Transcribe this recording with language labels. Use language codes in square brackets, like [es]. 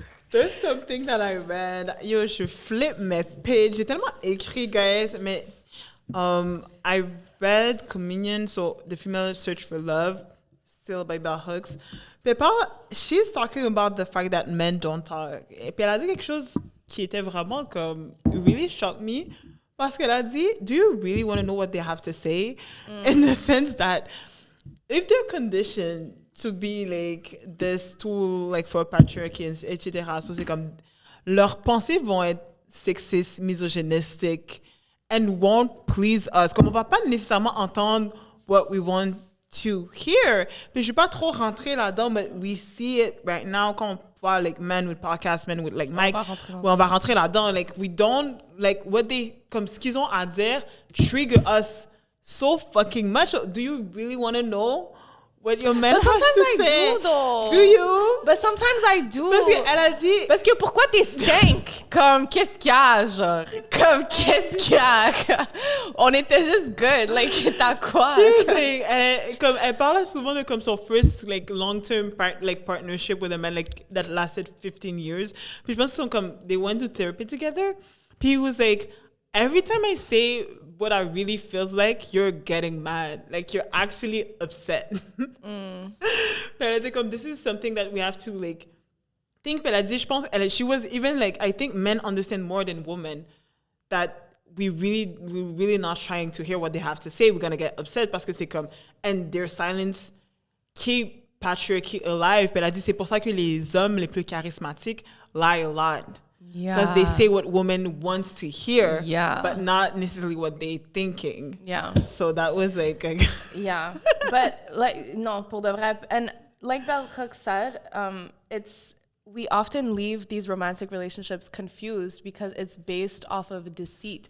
[en] There's something that I read. [fr] Yo, je flippe mes pages. J'ai tellement écrit, guys, mais [en] I read Communion, so The Female Search for Love, still by Bell Hooks. Puis she's talking about the fact that men don't talk. [fr] Et puis elle a dit quelque chose qui était vraiment comme [en] really shocked me. [fr] Parce qu'elle a dit, [en] do you really want to know what they have to say? In the sense that if they're conditioned to be like this tool, like for patriarchy, etc., [fr] so c'est comme leurs pensées vont être sexistes, misogynistiques, [en] and won't please us. [fr] Comme on va pas nécessairement entendre [en] what we want to hear. [fr] Puis je vais pas trop rentrer là-dedans, [en] but we see it right now [fr] quand on voit [en] like men with podcasts, men with like mic. [fr] On va rentrer là-dedans. [en] Like we don't like what they [fr] comme ce qu'ils ont à dire [en] trigger us so fucking much. Do you really want to know what your man has to say? But sometimes I do, though. Do you? But sometimes I do. [fr] Parce qu'elle a dit... Parce que pourquoi t'es stank? Comme, qu'est-ce qu'il y a, genre? Comme, qu'est-ce qu'il y a? On était juste good. Like, t'as quoi? Elle parle souvent de comme son [en] first, like, long-term partnership with a man, like, that lasted 15 years. [fr] Puis je pense qu'ils sont comme, [en] they went to therapy together. Puis he was like, every time I say what I really feels like, you're getting mad. Like, you're actually upset. And I think this is something that we have to, like, think. But she was even, like, I think men understand more than women that we're really not trying to hear what they have to say. We're going to get upset [fr] parce que c'est comme, [en] and their silence keep patriarchy alive. [fr] But elle a dit, c'est pour ça que les hommes les plus charismatiques [en] lie a lot. Yeah. Because they say what women wants to hear, yeah, but not necessarily what they thinking. Yeah. So that was like... yeah. But like, no, [fr] pour de vrai. [en] And like Bell Hooks said, we often leave these romantic relationships confused because it's based off of deceit.